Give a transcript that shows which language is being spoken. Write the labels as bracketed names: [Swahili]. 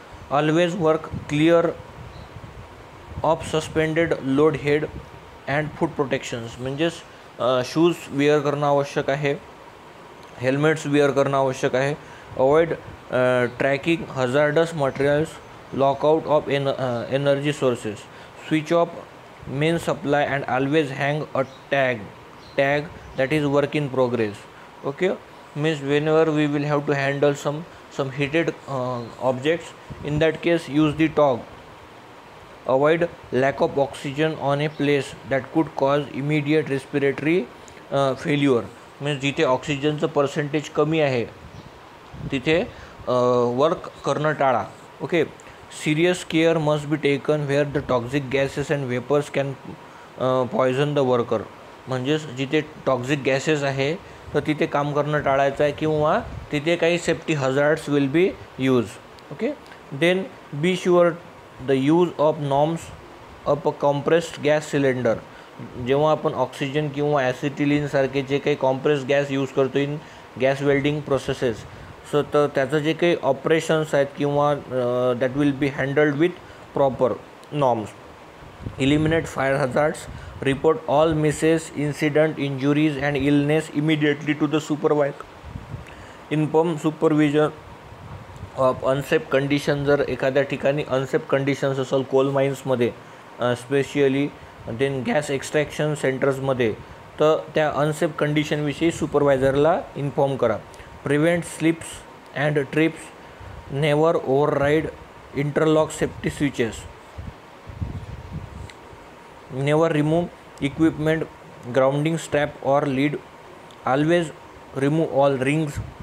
[English] Always work clear of suspended load head and foot protections. [Marathi] म्हणजेच shoes wear करणं आवश्यक आहे, हेल्मेट्स वेअर करणं आवश्यक आहे. [English] Avoid tracking hazardous materials, lockout of energy sources, switch off main supply and always hang a tag that is work in progress. Okay, means whenever we will have to handle some heated objects, in that case use the tog. Avoid lack of oxygen on a place that could cause immediate respiratory failure. [Marathi] means जिथे ऑक्सिजनचं percentage कमी आहे तिथे work करणं टाळा. [English] Okay, serious care must be taken where the toxic gases and vapours can poison the worker. [Marathi] म्हणजेच जिथे toxic gases आहे तर तिथे काम करणं टाळायचं आहे किंवा तिथे काही [English] Safety hazards will be use. Okay, then be sure the use of norms of a compressed gas cylinder. [Marathi] जेव्हा आपण ऑक्सिजन किंवा ॲसिटिलीनसारखे जे काही कॉम्प्रेस्ड गॅस यूज करतो [English] in gas welding processes, so [Marathi] तर त्याचं जे काही ऑपरेशन्स आहेत किंवा [English] That will be handled with proper norms. Eliminate fire hazards, report all misses, incident, injuries and illness immediately to the supervisor. Inform supervision of unsafe condition. [Marathi] जर एखाद्या ठिकाणी unsafe conditions असेल Coal माइन्समध्ये specially, then gas extraction सेंटर्समध्ये, तर त्या unsafe कंडिशनविषयी सुपरवायझरला inform करा. [English] Prevent slips and trips, never override interlock safety switches, never remove equipment grounding strap or lead, always remove all rings.